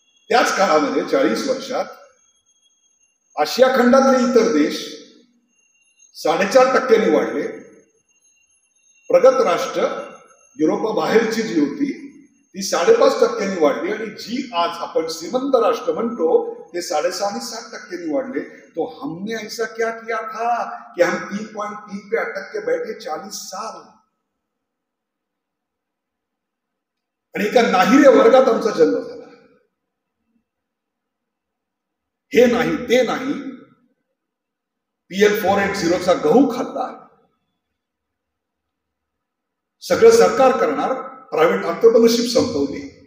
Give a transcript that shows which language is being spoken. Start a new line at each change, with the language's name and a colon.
Marathi: त्याच काळामध्ये 40 वर्षात आशिया खंडातले इतर देश 4.5% वाढले. प्रगत राष्ट्र युरोपाबाहेरची जी होती ती 5.5% वाढली, आणि जी आज आपण श्रीमंत राष्ट्र म्हणतो ते 6.5 आणि 7% वाढले.
Hindi: तो हमने ऐसा क्या किया था कि हम 3.3 पे अटक के बैठे 40 साल.
Marathi: आणि एका नाहिरे वर्गात आमचा जन्म झाला. हे नाही ते नाही, PL 480चा गहू खाल्ला. सगळं सरकार करणार, प्रायव्हेट एंटरप्रेन्योरशिप संपवली.